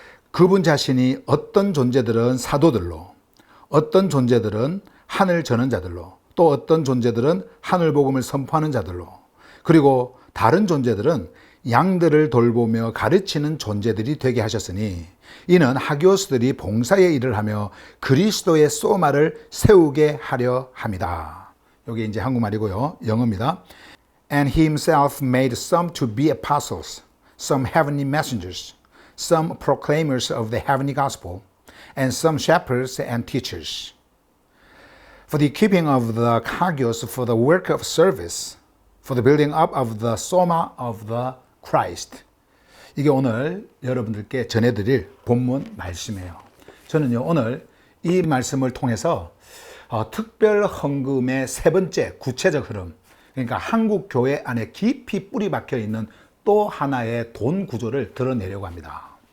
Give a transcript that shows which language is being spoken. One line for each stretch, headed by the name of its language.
Korean: 그분 자신이 어떤 존재들은 사도들로, 어떤 존재들은 하늘 전언자들로, 또 어떤 존재들은 하늘복음을 선포하는 자들로, 그리고 다른 존재들은 양들을 돌보며 가르치는 존재들이 되게 하셨으니 이는 하교스들이 봉사의 일을 하며 그리스도의 소마를 세우게 하려 함이다. 여기 이제 한국말이고요. 영어입니다.
English: And he himself made some to be apostles, some heavenly messengers, some proclaimers of the heavenly gospel, and some shepherds and teachers. For the keeping of the hagios, for the work of service, for the building up of the soma of the Christ.
Korean: 이게 오늘 여러분들께 전해드릴 본문 말씀이에요. 저는요, 오늘 이 말씀을 통해서 특별 헌금의 세 번째 구체적 흐름, 그러니까 한국 교회 안에 깊이 뿌리 박혀 있는 또 하나의 돈 구조를 드러내려고 합니다.